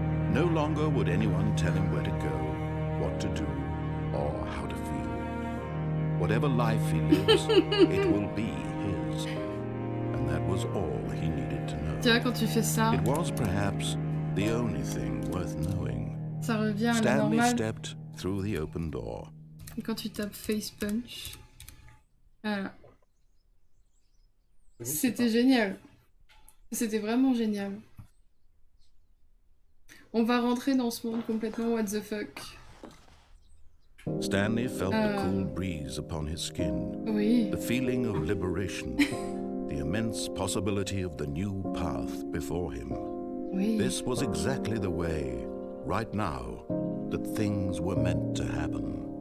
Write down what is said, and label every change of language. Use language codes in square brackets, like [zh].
[en] No longer would anyone tell him where to go, what to do, or how to feel. Whatever life he lives, it will be his. And that was all he needed to know. [fr] Tu vois, quand tu fais ça, [en] It was perhaps the only thing worth knowing. [fr] ça revient à la [en] Stanley [fr] normale. [en] stepped through the open door. [fr] Et quand tu tapes face punch. Voilà. C'était génial. C'était vraiment génial. On va rentrer dans ce monde complètement [en] what the fuck. Stanley felt the cool breeze upon his skin, [fr] Oui. [en] the feeling of liberation, the immense possibility of the new path before him. [fr] Oui. [en] This was exactly the way, right now, that things were meant to happen.